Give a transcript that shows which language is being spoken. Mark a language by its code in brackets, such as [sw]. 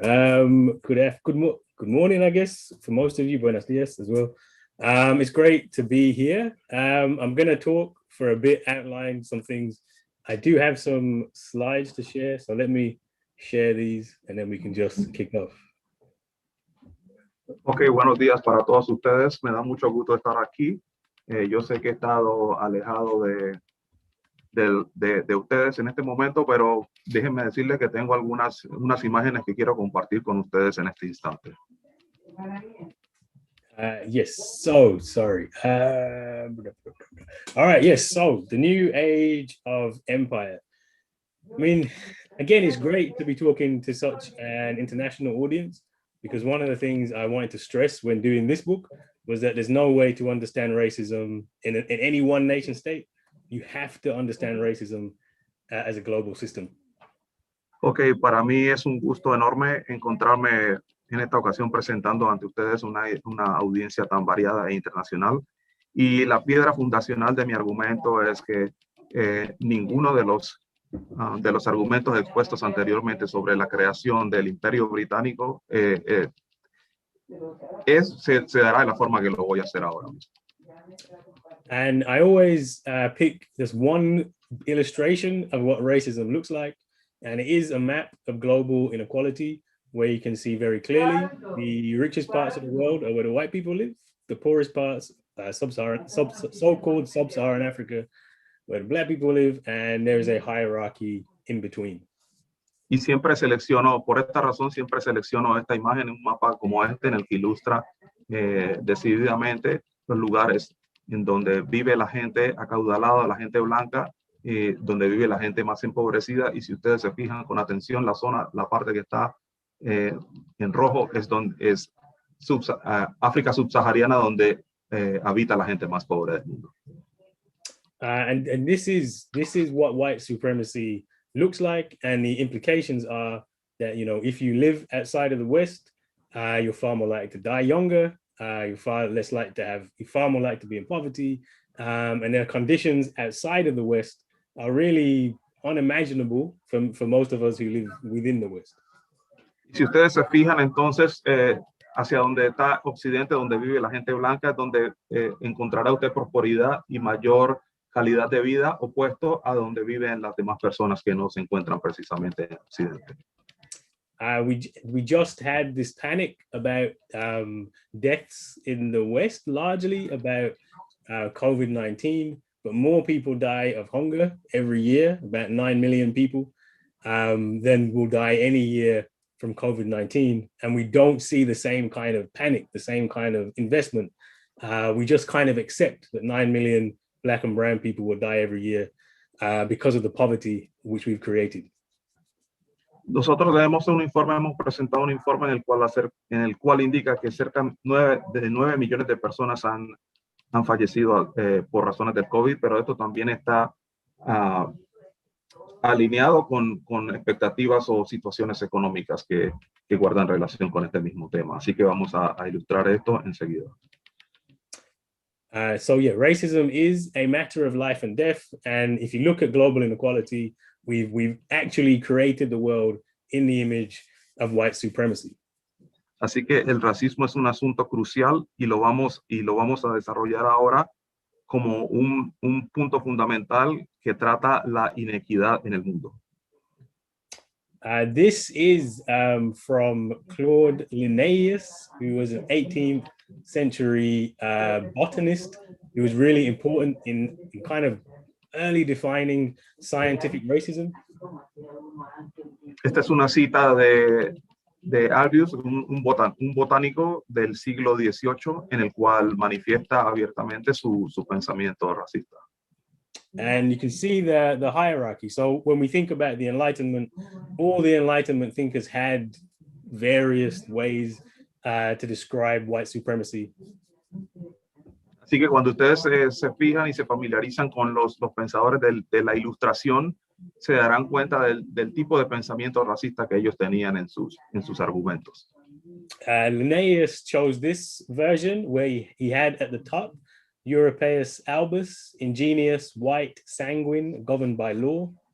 [en] Good morning, I guess, for most of you. [es] Buenos dias [en] as well. It's great to be here. I'm going to talk for a bit, outline some things. I do have some slides to share, so let me share these and then we can just kick off. [es] Ok, buenos días para todos ustedes. Me da mucho gusto estar aquí. Yo sé que he estado alejado de ustedes en este momento, pero déjenme decirles que tengo unas imágenes que quiero compartir con ustedes en este instante. [en] Yes, so sorry. All right, yes, so the new age of empire. I mean, again, it's great to be talking to such an international audience, because one of the things I wanted to stress when doing this book was that there's no way to understand racism in any one nation state. You have to understand racism as a global system. [es] Ok, para mí es un gusto enorme encontrarme en esta ocasión presentando ante ustedes una audiencia tan variada e internacional. Y la piedra fundacional de mi argumento es que ninguno de los argumentos expuestos anteriormente sobre la creación del Imperio Británico se dará de la forma que lo voy a hacer ahora mismo. [en] And I always pick this one illustration of what racism looks like, and it is a map of global inequality where you can see very clearly the richest parts of the world are where the white people live, the poorest parts, so-called sub-Saharan Africa, where the Black people live, and there's a hierarchy in between. [es] Y siempre selecciono, por esta razón, siempre selecciono esta imagen en un mapa como este, en el que ilustra decididamente los lugares en donde vive la gente acaudalada, la gente blanca, donde vive la gente más empobrecida. Y si ustedes se fijan con atención, la parte que está en rojo es África subsahariana, donde habita la gente más pobre del mundo. [en] And this is what white supremacy looks like, and the implications are that, you know, if you live outside of the West, you're far more likely to die younger, you're far more likely to be in poverty, and their conditions outside of the West are really unimaginable for most of us who live within the West. [es] Si ustedes se fijan, entonces, hacia donde está Occidente, donde vive la gente blanca, es donde encontrará usted prosperidad y mayor calidad de vida, opuesto a donde viven las demás personas que no se encuentran precisamente en Occidente. [en] We just had this panic about deaths in the West, largely about COVID-19, but more people die of hunger every year, about 9 million people, than will die any year from COVID-19. And we don't see the same kind of panic, the same kind of investment. We just kind of accept that 9 million Black and brown people will die every year because of the poverty which we've created. [es] Nosotros hemos presentado un informe en el cual indica que cerca de 9 millones de personas han fallecido por razones del COVID, pero esto también está alineado con expectativas o situaciones económicas que guardan relación con este mismo tema. Así que vamos a ilustrar esto enseguida. [en] So yeah, racism is a matter of life and death. And if you look at global inequality, we've actually created the world in the image of white supremacy. [es] Así que el racismo es un asunto crucial y lo vamos a desarrollar ahora como un punto fundamental que trata la inequidad en el mundo. [en] This is from Claude Linnaeus, who was an 18th century botanist who was really important in kind of early defining scientific racism. [es] Esta es una cita de Albius, un botánico del siglo XVIII, en el cual manifiesta abiertamente su pensamiento racista. [en] And you can see the hierarchy. So when we think about the Enlightenment, all the Enlightenment thinkers had various ways to describe white supremacy. [es] Así que cuando ustedes se fijan y se familiarizan con los pensadores de la Ilustración, se darán cuenta del tipo de pensamiento racista que ellos tenían en sus argumentos. [en] Linnaeus chose this version where he had at the top Europaeus albus, ingenious, white, sanguine, governed by law.